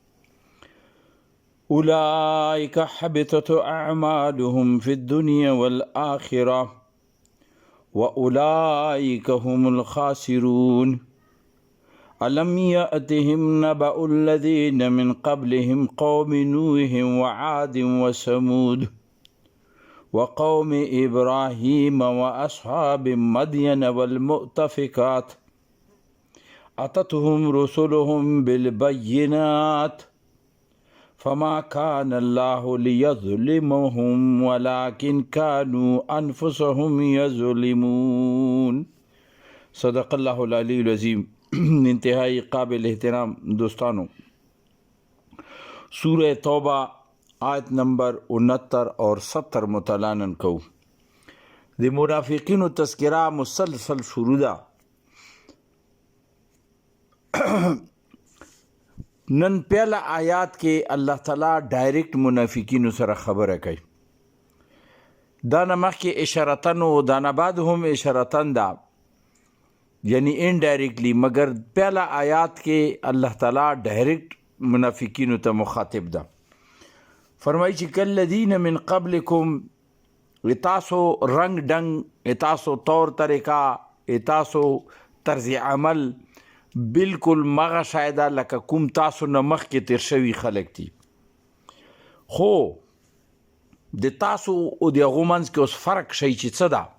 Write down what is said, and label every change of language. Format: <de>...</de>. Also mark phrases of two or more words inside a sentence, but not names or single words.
<ar>أولئك حبطت أعمالهم في الدنيا والآخرة وأولئك هم الخاسرون ألم يأتهم نبأ الذين من قبلهم قوم نوح وعاد وثمود وقوم إبراهيم وأصحاب مدين والمؤتفكات أتتهم رسلهم بالبينات فما كان الله ليظلمهم ولكن كانوا أنفسهم يظلمون صدق الله العلی العظیم.</ar> <ps>انتہائی قابل احترام دوستانو، سورہ توبہ آیت نمبر 69 اور 70 مطالعہ کو د منافقینو تذکرہ مسلسل شروع ده. نن پہلا آیات کې الله تعالی ډایرکټ منافقینو سره خبره کوي. دا نه مخکې اشارتن او دا نه بعد هم اشارتن ده، یعنی انډایرکټلی، مگر پہلا آیات کې الله تعالی ډایرکټ منافقینو ته مخاطب ده. فرمایي چې</ps> <ar>کالذین من قبلکم،</ar> <ps>تاسو رنگ ډنګ، تاسو طور طریقہ، تاسو طرز عمل بالکل مغه شایده لکه کوم تاسو نه مخکې تیر شوي خلک دي، خو د تاسو او د هغو منځ کې اوس فرق شي چې څه ده.</ps>